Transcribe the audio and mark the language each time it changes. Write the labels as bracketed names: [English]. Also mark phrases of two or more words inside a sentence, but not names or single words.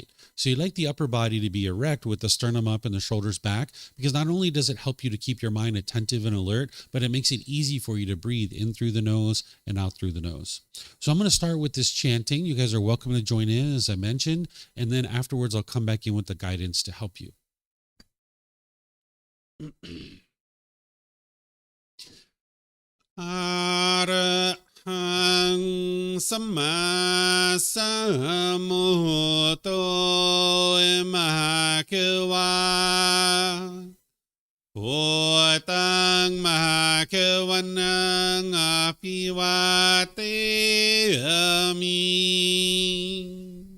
[English] So you like the upper body to be erect with the sternum up and the shoulders back, because not only does it help you to keep your mind attentive and alert, but it makes it easy for you to breathe in through the nose and out through the nose. So I'm going to start with this chanting. You guys are welcome to join in, as I mentioned, and then afterwards I'll come back in with the guidance to help you. [Pali] Arahang Samma Sambuddho Mahakewa Wat Tung Mahakewanang Apiwateyami